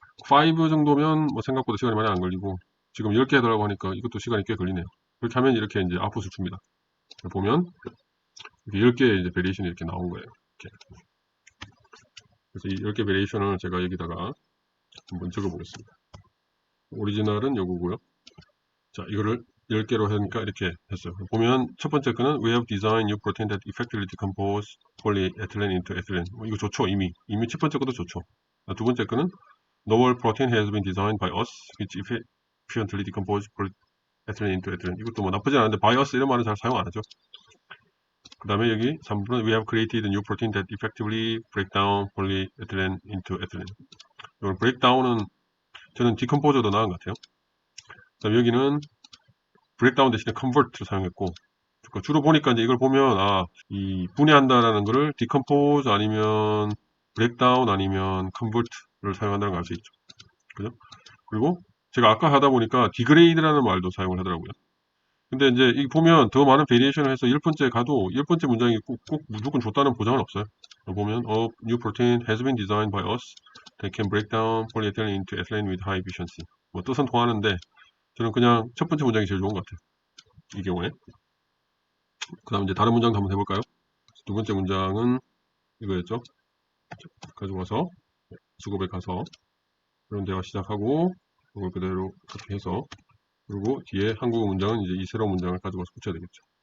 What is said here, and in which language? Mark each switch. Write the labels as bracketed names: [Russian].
[Korean] 5 정도면 뭐 생각보다 시간이 많이 안 걸리고, 지금 10개 해달라고 하니까 이것도 시간이 꽤 걸리네요. 그렇게 하면 이렇게 이제 아웃풋을 줍니다. 보면 이렇게 10개의 이제 베리에이션이 이렇게 나온 거예요. 이렇게. 그래서 이 10개 베리에이션을 제가 여기다가 한번 적어 보겠습니다. 오리지널은 요거고요. 자, 이거를 10개로 하니까 이렇게 했어요. 보면 첫 번째 거는 [English] We have designed new protein that effectively decompose polyethylene into ethylene. [Korean] 이거 좋죠, 이미 첫 번째 것도 좋죠. 두 번째 거는 [English] Novel protein has been designed by us, which efficiently decompose polyethylene into ethylene. [Korean] 이것도 뭐 나쁘지 않은데 by us 이런 말은 잘 사용 안 하죠. 그 다음에 여기 3번은 [English] We have created a new protein that effectively break down polyethylene into ethylene. [Korean] 이건 breakdown은 저는 decompose도 나은 것 같아요. 그 다음에 여기는 breakdown 대신에 convert를 사용했고, 그러니까 주로 보니까 이제 이걸 보면 이 분해한다라는 거를 decompose 아니면 breakdown 아니면 convert를 사용한다는 걸 알 수 있죠. 그죠? 그리고 제가 아까 하다 보니까 degrade라는 말도 사용을 하더라고요. 근데 이제 이 보면 더 많은 베리에이션을 해서 10번째 가도 10번째 문장이 꼭 무조건 좋다는 보장은 없어요. 보면 [English] new protein has been designed by us that can break down polyethylene into ethylene with high efficiency. [Korean] 뭐 뜻은 통하는데 저는 그냥 첫 번째 문장이 제일 좋은 것 같아요. 이 경우에. 그 다음 이제 다른 문장도 한번 해볼까요? 두 번째 문장은 이거였죠. 가지고 와서 수급에 가서 이런 대화 시작하고 이걸 그대로 카피해서 그리고 뒤에 한국어 문장은 이제 이 새로운 문장을 가지고 와서 붙여야 되겠죠.